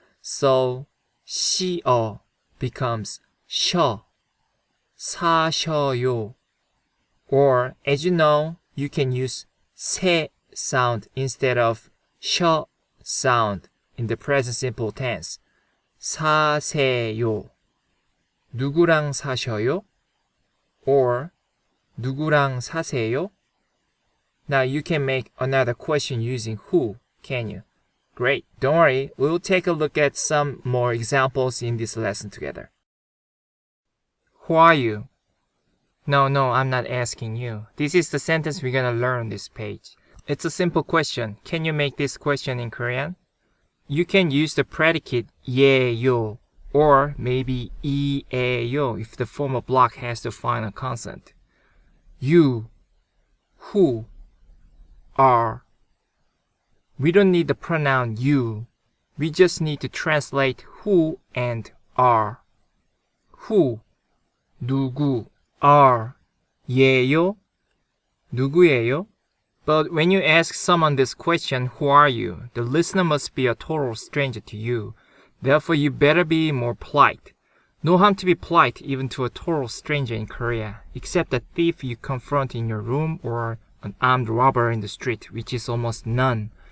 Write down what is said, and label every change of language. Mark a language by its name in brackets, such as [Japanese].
[English] So 시어 becomes 셔, 사셔요. Or as you know, you can use 세 sound instead of 셔 sound in the present simple tense. [Korean] 사세요. 누구랑 사셔요? Or 누구랑 사세요? [English] Now you can make another question using who, can you? Great, don't worry, we'll take a look at some more examples in this lesson together. Who are you? No, I'm not asking you. This is the sentence we're gonna learn on this page. It's a simple question. Can you make this question in Korean? You can use the predicate 예요 or maybe 이에요 if the formal block has the final consonant. You, who, are. We don't need the pronoun you. We just need to translate who and are. Who, 누구, are, 예요, 누구예요? But when you ask someone this question, who are you? The listener must be a total stranger to you. Therefore, you better be more polite. No harm to be polite even to a total stranger in Korea, except a thief you confront in your room or an armed robber in the street, which is almost none.